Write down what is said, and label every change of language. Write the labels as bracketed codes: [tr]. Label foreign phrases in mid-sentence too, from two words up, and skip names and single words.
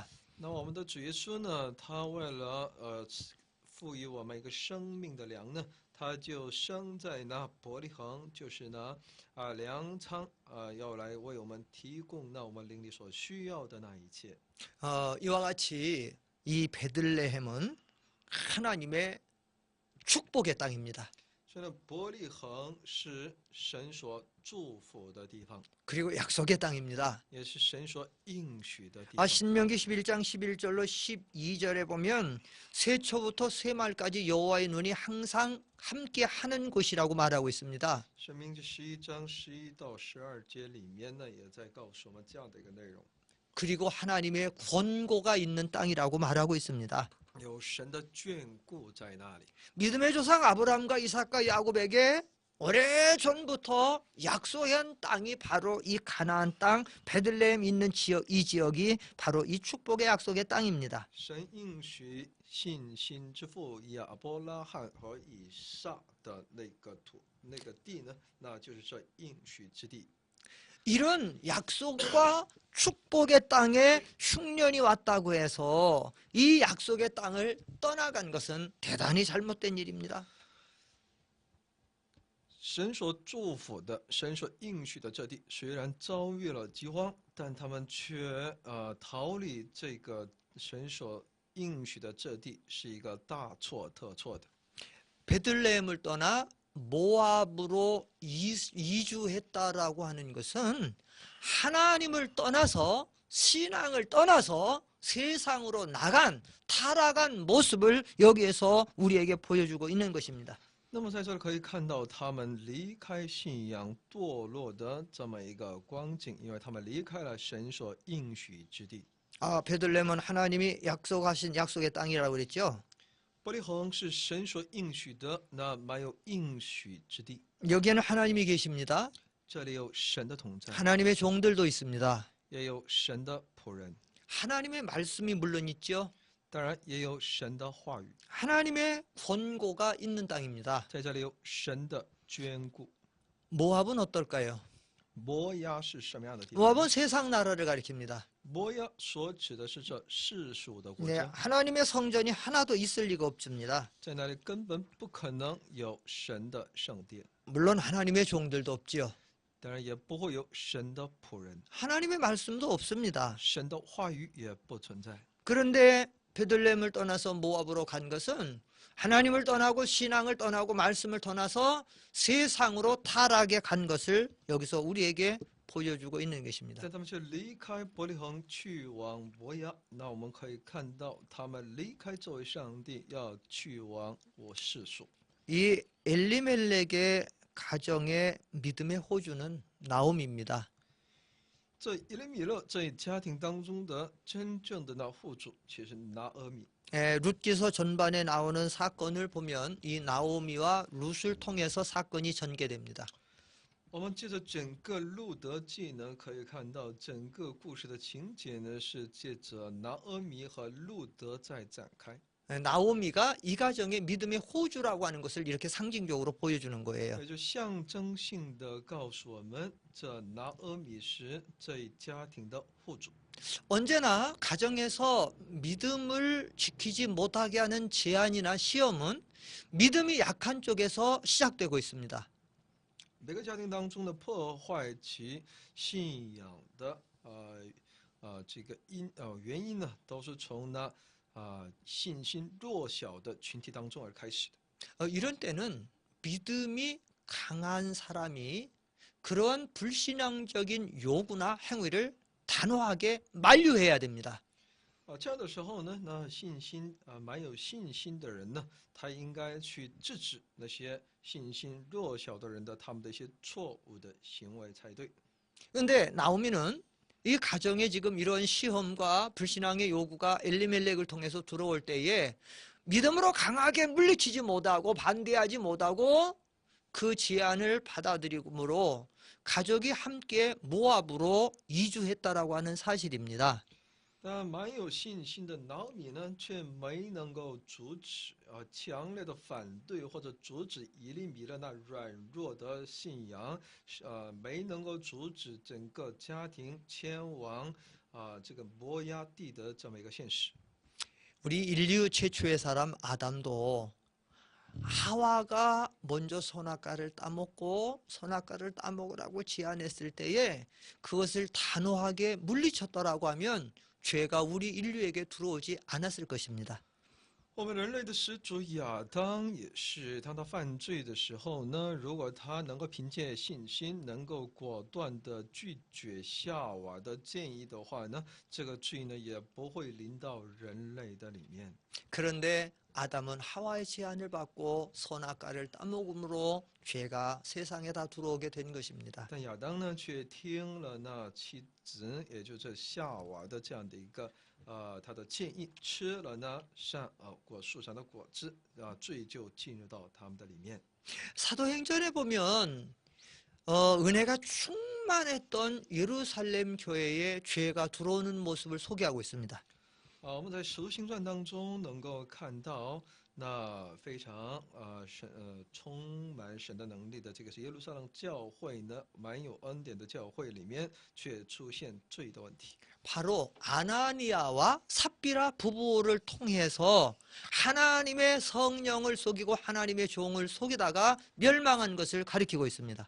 [zh] 那我们的主耶稣呢，他为了赋予我们一个生命的粮呢，他就生在那伯利恒，就是那粮仓要来为我们提供那我们灵里所需要的那一切。 [ko] 이와 같이 이 베들레헴은 하나님의 축복의 땅입니다. [zh] 所以呢，伯利恒是神所祝福的地方， [ko] 그리고 약속의 땅입니다. [zh] 也是神所应许的地方。 [ko] 신명기 11장 11절로 12절에 보면 새초부터 새말까지 여호와의 눈이 항상 함께 하는 곳이라고 말하고 있습니다. [zh] 申命记11章11到12节里面呢，也在告诉我们这样的一个内容。 [ko] 그리고 하나님의 권고가 있는 땅이라고 말하고 있습니다. [zh] 有神的眷顾在那里。 [ko] 믿음의 조상 아브라함과 이삭과 야곱에게 오래전부터 약속한 땅이 바로 이 가나안 땅 베들레헴 있는 지역, 이 지역이 바로 이 축복의 약속의 땅입니다. [zh] 神应许信心之父亚伯拉罕和以撒的那个地呢，那就是这应许之地。 [ko] 이런 약속과 축복의 땅에 흉년이 왔다고 해서 이 약속의 땅을 떠나간 것은 대단히 잘못된 일입니다. [zh] 神所祝福的、神所应许的这地，虽然遭遇了饥荒，但他们却逃离这个神所应许的这地，是一个大错特错的。 [ko] 베들레헴을 떠나 모압으로 이주했다라고 하는 것은 하나님을 떠나서 신앙을 떠나서 세상으로 나간 타락한 모습을 여기에서 우리에게 보여주고 있는 것입니다. [zh] 那么在这里可以看到他们离开信仰堕落的这么一个光景，因为他们离开了神所应许之地。 [ko] 베들레헴은 하나님이 약속하신 약속의 땅이라고 그랬죠. [zh] 伯利恒是神所应许的那满有应许之地， [ko] 여기에는 하나님이 계십니다. [zh] 这里有神的同在， [ko] 하나님의 종들도 있습니다. [zh] 也有神的仆人， [ko] 하나님의 말씀이 물론 있죠. [zh] 当然也有神的话语， [ko] 하나님의 권고가 있는 땅입니다. [zh] 在这里有神的眷顾。 [ko] 모압은 어떨까요? [zh] 摩押是什么样的地方？ [ko] 모압은 세상 나라를 가리킵니다. [zh] 摩押所指的是这世俗的国 [ko] 네, [zh] 家， [ko] 하나님의 성전이 하나도 있을 리가 없습니다. [zh] 在那里根本不可能有神的圣殿。 [ko] 물론 하나님의 종들도 없지요. [zh] 当然也不会有神的仆人， [ko] 하나님의 말씀도 없습니다. [zh] 神的话语也不存在。 [ko] 그런데 베들레헴을 떠나서 모압으로 간 것은 하나님을 떠나고 신앙을 떠나고 말씀을 떠나서 세상으로 타락에 간 것을 여기서 우리에게 보여주고 있는 것입니다. [zh] 但他们却离开伯利恒去往摩押，那我们可以看到他们离开这位上帝，要去往我世俗。 [ko] 이 엘리멜렉의 가정의 믿음의 호주는 나옴입니다. [zh] 这以利米勒这一家庭当中的真正的那户主，其实拿俄米。 [ko] 룻기서 전반에 나오는 사건을 보면 이 나오미와 룻을 통해서 사건이 전개됩니다. [zh] 我们借着整个路德记呢，可以看到整个故事的情节呢，是借着拿俄米和路德在展开。 [ko] 나오미가 이 가정의 믿음의 호주라고 하는 것을 이렇게 상징적으로 보여주는 거예요. [zh] 也就象征性的告诉我们，这拿俄米是这一家庭的户主。 [ko] 언제나 가정에서 믿음을 지키지 못하게 하는 제한이나 시험은 믿음이 약한 쪽에서 시작되고 있습니다. [zh] 每个家庭当中的破坏其信仰的这个原因呢，都是从那信心弱小的群体当中而开始的。 [ko] 이런 때는 믿음이 강한 사람이 그런 불신앙적인 요구나 행위를 단호하게 만류해야 됩니다. [zh] 这样的时候呢，那信心蛮有信心的人呢，他应该去制止那些信心弱小的人的他们的一些错误的行为才对。 [ko] 그런데 나오미는 이 가정에 지금 이런 시험과 불신앙의 요구가 엘리멜렉을 통해서 들어올 때에 믿음으로 강하게 물리치지 못하고 반대하지 못하고 그 제안을 받아들이므로 가족이 함께 모압으로 이주했다라고 하는 사실입니다. [zh] 但蛮有信心的拿俄米呢，却没能够阻止强烈的反对或者阻止以利米勒那软弱的信仰，没能够阻止整个家庭迁往这个摩押地的这么一个现实。 [ko] 우리 인류 최초의 사람 아담도 하와가 먼저 선악과를 따먹고 선악과를 따먹으라고 제안했을 때에 그것을 단호하게 물리쳤더라고 하면 죄가 우리 인류에게 들어오지 않았을 것입니다. [zh] 我们人类的始祖亚当也是，当他犯罪的时候呢，如果他能够凭借信心，能够果断的拒绝夏娃的建议的话呢，这个罪呢也不会临到人类的里面。 [ko] 그런데 아담은 하와의 제안을 받고 선악과를 따먹음으로 죄가 세상에 다 들어오게 된 것입니다. [zh] 但亚当呢，却听了那妻子，也就是夏娃的这样的一个他的建议，吃了那果树上的果子，罪就进入到他们的里面。 [ko] 사도행전에 보면 은혜가 충만했던 예루살렘 교회에 죄가 들어오는 모습을 소개하고 있습니다. [zh] 我们在《使徒行传》当中能够看到，那非常充满神的能力的这个是耶路撒冷教会呢，蛮有恩典的教会里面，却出现罪的问题。 [ko] 바로 아나니아와 삽비라 부부를 통해서 하나님의 성령을 속이고 하나님의 종을 속이다가 멸망한 것을 가리키고 있습니다.